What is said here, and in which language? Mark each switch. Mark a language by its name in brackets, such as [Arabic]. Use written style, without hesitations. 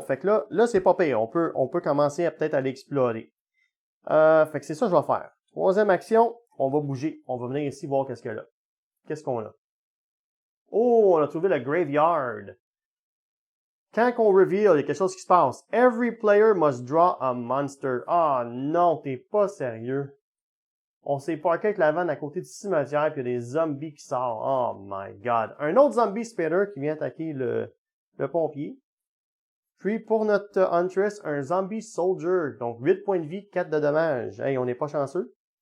[French] Fait que là c'est pas pire. On peut commencer à peut-être aller explorer. Fait que c'est ça que je vais faire. Troisième action, on va bouger. On va venir ici voir qu'est-ce qu'il y a là. Qu'est-ce qu'on a? Oh, on a trouvé le graveyard. Quand on reveal, il y a quelque chose qui se passe. [English] Every player must draw a monster. [French] Ah non, t'es pas sérieux. On s'est parké avec la vanne à côté du cimetière, puis il y a des zombies qui sortent. [English] Oh my god. [French] Un autre zombie spitter qui vient attaquer le pompier. Puis pour notre Huntress, un zombie soldier. Donc 8 points de vie, 4 de dommages. Hey, on n'est pas chanceux.